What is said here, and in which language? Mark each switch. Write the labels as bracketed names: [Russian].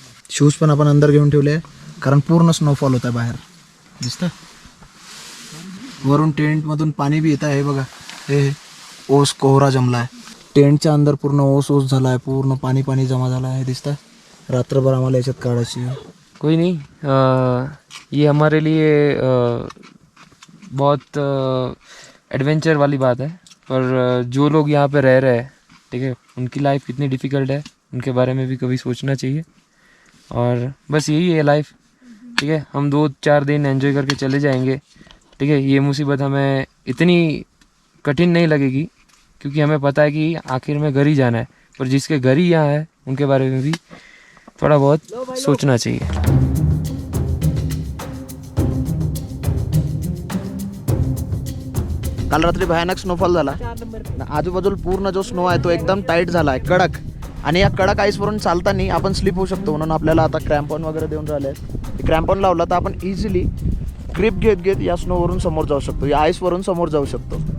[Marathi] Shoes पण आपण अंदर घेऊन ठेवले कारण पूर्ण स्नोफॉल होता बाहेर, दिसतं वरून टेंटमधून पाणी बी येत आहे. हे बघा, हे ओस कोहरा जमला आहे, टेंटच्या अंदर पूर्ण ओस झाला आहे, पूर्ण पाणी पाणी जमा झाला आहे, दिसतं. रात्रभर आम्हाला याच्यात काढायची आहे. [Hindi] कोई नहीं, ये हमारे लिए बहुत एडवेंचर वाली बात है, पर जो लोग यहाँ पे रह रहे हैं, ठीक है, उनकी लाइफ कितनी डिफ़िकल्ट है उनके बारे में भी कभी सोचना चाहिए. और बस यही है लाइफ, ठीक है. हम 2-4 दिन एंजॉय करके चले जाएंगे, ठीक है. ये मुसीबत हमें इतनी कठिन नहीं लगेगी क्योंकि हमें पता है कि आखिर में घर ही जाना है, पर जिसके घर ही यहाँ है उनके बारे में भी थोड़ा बहुत सोचना चाहिए. [Marathi] काल रात्री भयानक स्नोफॉल झाला, आजूबाजूला पूर्ण जो स्नो आहे तो एकदम टाईट झाला आहे, कडक. आणि या कडक आईसवरून चालताना आपण स्लिप होऊ शकतो, म्हणून आपल्याला आता क्रॅम्पॉन वगैरे देऊन राहिले आहेत. क्रॅम्पॉन लावला तर आपण इझिली ग्रिप घेत घेत या स्नोवरून समोर जाऊ शकतो, या आईसवरून समोर जाऊ शकतो.